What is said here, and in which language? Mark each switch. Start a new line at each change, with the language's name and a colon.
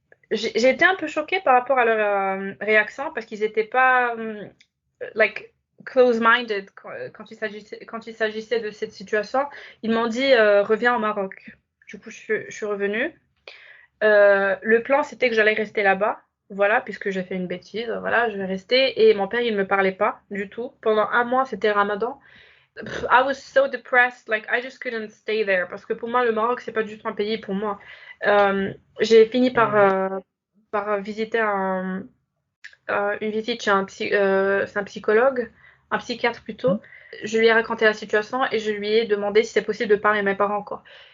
French: J'ai été un peu choquée par rapport à leur réaction, parce qu'ils n'étaient pas
English: like close-minded
French: quand il s'agissait de cette situation. Ils m'ont dit reviens au Maroc. Du coup, je suis revenue. Le plan, c'était que j'allais rester là-bas. Voilà, puisque j'ai fait une bêtise. Voilà, je vais rester. Et mon père, il ne me parlait pas du tout. Pendant un mois, c'était Ramadan.
English: I was so depressed, like I just couldn't stay there.
French: Parce que pour moi, le Maroc, c'est pas du tout un pays pour moi. J'ai fini par visiter une visite chez c'est un psychologue, un psychiatre Hmm. plutôt. Je lui ai raconté la situation et je lui ai demandé si c'est possible de parler à mes parents, quoi.